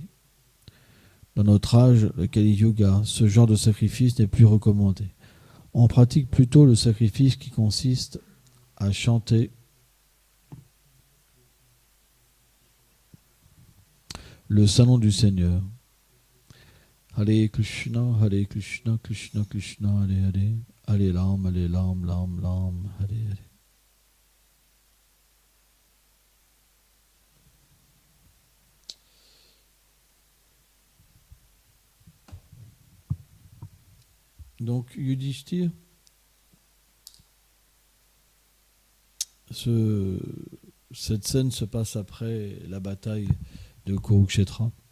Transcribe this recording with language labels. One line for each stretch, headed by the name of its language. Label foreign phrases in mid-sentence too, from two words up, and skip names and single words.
French: Dans notre âge, le Kali Yuga, ce genre de sacrifice n'est plus recommandé. On pratique plutôt le sacrifice qui consiste à chanter le Saint-Nom du Seigneur. Hare Krishna, Krishna Krishna, Hare Hare, Hare Ram, Ram Ram, Hare Hare. Donc Yudhishthira, cette scène se passe après la bataille de Kurukshetra,